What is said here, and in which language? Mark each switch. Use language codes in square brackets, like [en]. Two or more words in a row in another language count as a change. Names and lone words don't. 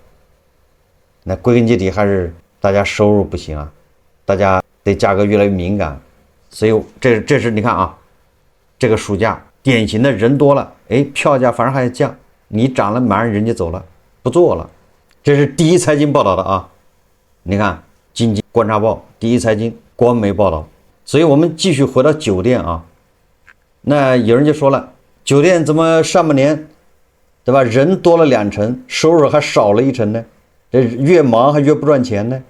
[zh] 那歸根結底還是大家收入不行啊，大家對價格越來越敏感，所以這是你看啊，這個暑假典型的人多了，哎，票價反而還要降，你漲了馬上人家走了，不做了。這是第一財經報道的啊，你看經濟觀察報、第一財經官媒報道。所以我們繼續回到酒店啊，那有人就說了，酒店怎麼上半年，對吧，人多了2成，收入還少了1成呢？這越忙還越不賺錢呢？